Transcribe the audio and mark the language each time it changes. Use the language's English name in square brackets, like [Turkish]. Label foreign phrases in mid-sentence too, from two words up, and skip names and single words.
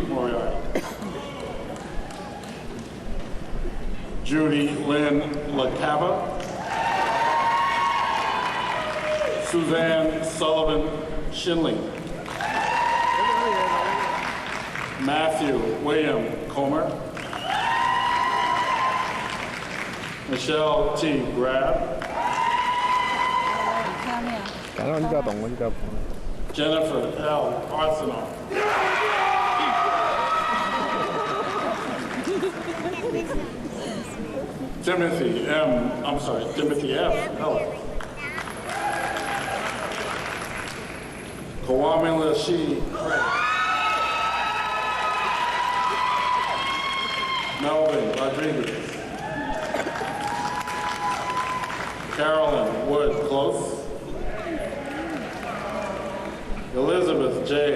[English] Moriarty, Judy Lynn LaCava, Suzanne Sullivan Shinley, Matthew William Comer, Michelle T. Grab, [Chinese] 当然你不要动，我就不要碰了。 [English] Jennifer L. Arsenal, Timothy F. Heller, Kwame Lashi Craig, Melvin Rodriguez, Carolyn Wood Close, Elizabeth J.